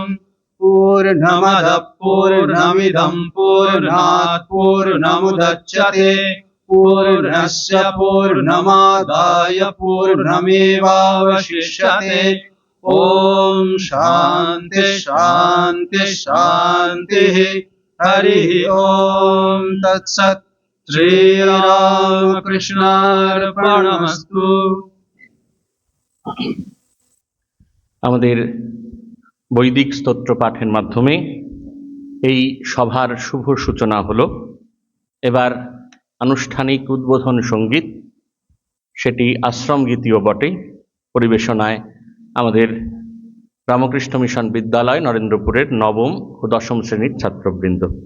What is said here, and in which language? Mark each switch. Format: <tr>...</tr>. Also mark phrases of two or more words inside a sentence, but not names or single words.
<sa>पूर्णमदः पूर्णमिदं पूर्णात् पूर्णमुदच्यते पूर्णस्य पूर्णमादाय पूर्णमेवावशिष्यते। ओम शांति शांति शांतिः। हरिः ओम। तत्सत्। श्रीरामकृष्णार्पणमस्तु।</sa> <bn>আমাদের বৈদিক স্তোত্র পাঠের মাধ্যমে এই সভার শুভ সূচনা হলো। এবার আনুষ্ঠানিক উদ্বোধন সঙ্গীত, সেটি আশ্রম গীতিও বটে, পরিবেশনায় আমাদের রামকৃষ্ণ মিশন বিদ্যালয় নরেন্দ্রপুরের নবম ও দশম শ্রেণীর ছাত্রবৃন্দ।</bn>